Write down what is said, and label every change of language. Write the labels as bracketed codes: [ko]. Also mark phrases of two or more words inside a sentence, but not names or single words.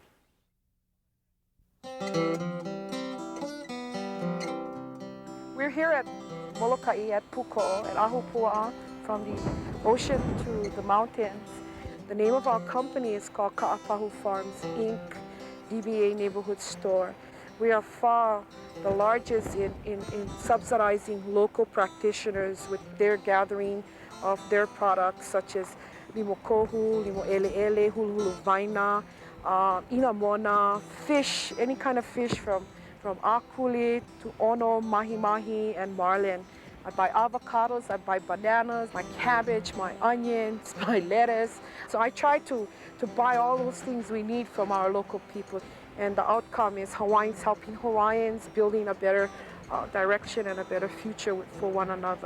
[en] We're here at Molokai at Puko'o, at Ahupuaʻa, from the ocean to the mountains. The name of our company is called Ka'apahu Farms, Inc., DBA Neighborhood Store. We are far the largest in subsidizing local practitioners with their gathering of their products, such as [haw] limo kohu, limo eleele, huluhulu vaina, inamona, [en] fish, any kind of fish from akuli to ono, mahi-mahi, and marlin. I buy avocados, I buy bananas, my cabbage, my onions, my lettuce. So I try to buy all those things we need from our local people. And the outcome is Hawaiians helping Hawaiians, building a better direction and a better future for one another.